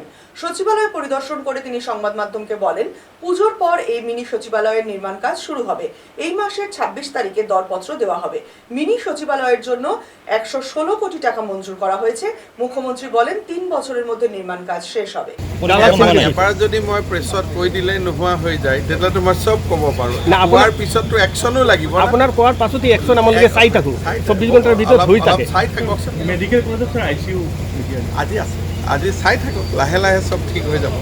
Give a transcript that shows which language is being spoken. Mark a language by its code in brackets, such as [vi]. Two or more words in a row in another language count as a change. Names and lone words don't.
[bn] সচিবালয় পরিদর্শন করে তিনি সংবাদ মাধ্যমকে বলেন, পুজোর পর এই মিনি সচিবালয়ের নির্মাণ কাজ শুরু হবে। এই মাসের 26 তারিখে দরপত্র দেওয়া হবে। মিনি সচিবালয়ের জন্য 116 কোটি টাকা মঞ্জুর করা হয়েছে। মুখ্যমন্ত্রী বলেন 3 বছরের মধ্যে নির্মাণ কাজ শেষ হবে। [as] এবাৰ যদি মই প্ৰেছত কৈ দিলে নোহোৱা হৈ যায় তেতিয়াতো মই চব ক'ব পাৰোঁ। কোৱাৰ পিছততো একশ্যনো লাগিব। আপোনাৰ কোৱাৰ পাছতে একশ্যন আমালোকে চাই থাকোঁ, 24 ঘণ্টাৰ ভিতৰত হৈ থাকে। চাই থাককচোন। [en] medical collegeত [as] ICU আজি আছে, আজি চাই থাকক, লাহে লাহে চব ঠিক হৈ যাব।